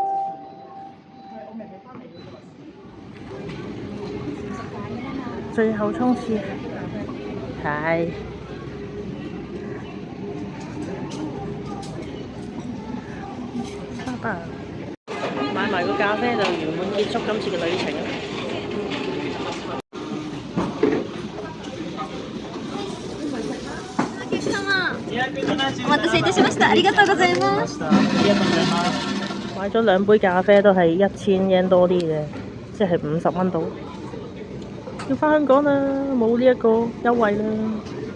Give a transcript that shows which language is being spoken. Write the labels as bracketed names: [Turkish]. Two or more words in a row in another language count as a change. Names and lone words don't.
[Cantonese] 最後衝刺，係。拜拜。買埋個咖啡就圓滿結束今次嘅旅程。 [Japanese] お待たせいたしました。ありがとうございます。 [Cantonese] 買咗2杯咖啡都係1000yen多啲嘅，即係50蚊到。要返香港啦，冇呢一個優惠啦。